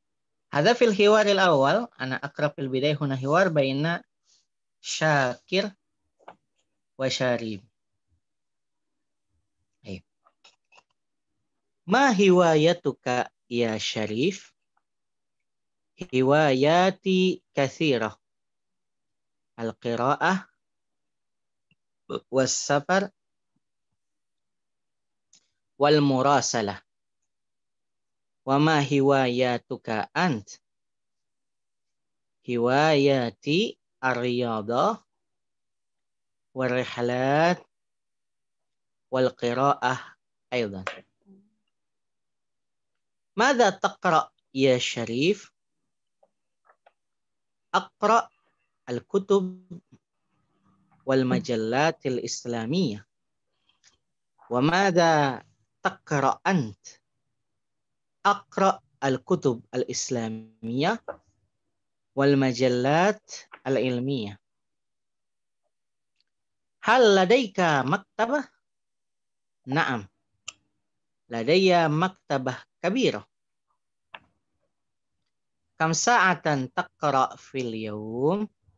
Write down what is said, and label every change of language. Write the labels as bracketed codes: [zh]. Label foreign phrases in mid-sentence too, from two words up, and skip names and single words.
[ar] هذا في الحوار الأول، أنا أقرأ في البداية هنا حوار بين شاكر وشارب. Taib. ما هوايتك يا شريف? هوايتي كثيرة. القراءة والسفر والمراسلة. وما هوايتك أنت? هوايتي الرياضة والرحلات والقراءة أيضا. ماذا تقرأ يا شريف? أقرأ الكتب والمجلات الإسلامية. وماذا تقرأ أنت? أقرأ الكتب الإسلامية والمجلات العلمية. هل لديك مكتبة? Na'am. لدي مكتبة كبيرة. كم ساعة تقرأ في اليوم?